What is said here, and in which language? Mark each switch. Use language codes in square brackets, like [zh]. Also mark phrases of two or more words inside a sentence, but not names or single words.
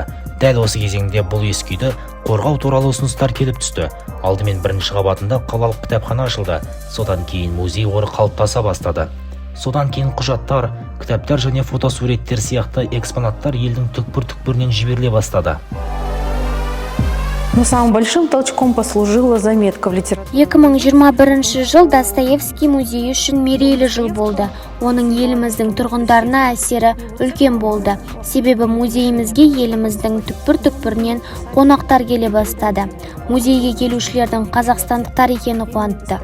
[kk] Дәл осы кезеңде бұл ескі үйді қорғау туралы ұсыныстар келіп түсті. Алдымен бірінші қабатында қалалық кітапхана ашылды. Содан кейін музей қоры қалыптаса бастады. Содан кейін құжаттар, кітаптар және фотосуреттер сияқты экспонаттар елдің түкпір-түкпірінен жіберіле бастады. [ru] Но самым большим толчком послужила заметка в литературе. [kk] 2021 жыл Достоевский музейі үшін мерейлі жыл болды. Оның еліміздің тұрғындарына әсері үлкен болды. Себебі музейімізге еліміздің түкпір-түкпірінен қонақтар келе бастады. Музейге келушілердің қазақстандықтар екені қуантты.